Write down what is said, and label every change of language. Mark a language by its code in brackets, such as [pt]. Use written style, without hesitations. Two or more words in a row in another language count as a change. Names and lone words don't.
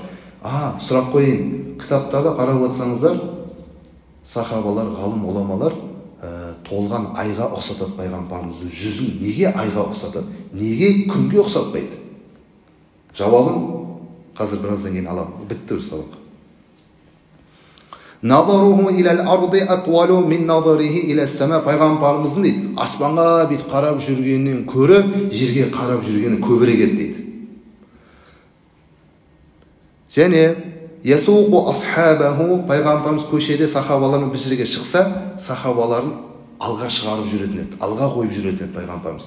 [kk] Сұрақ қойын. Кітаптарда қарап отырсаңыздар, сахабалар, ғалым, оламалар толған айға ұқсатады пайғамбарымыздың жүзін. Неге айға ұқсатады? Неге күнге ұқсатпайды? Жауабын қазір біраздан кейін аламын. Бітті бір сабақ. [ar] نظره إلى الأرض أطول من نظره إلى السماء. [kk] Пайғамбарымыздың дейді, аспанға бүйтіп қарап жүргеннен көрі, жерге қарап жүргені көбірек еді дейді. Және [ar] يسوق أصحابه, [kk] пайғамбарымыз көшеде сахабалармен бір жерге шықса, сахабаларын алға шығарып жүретін еді, алға қойып жүретін еді пайғамбарымыз.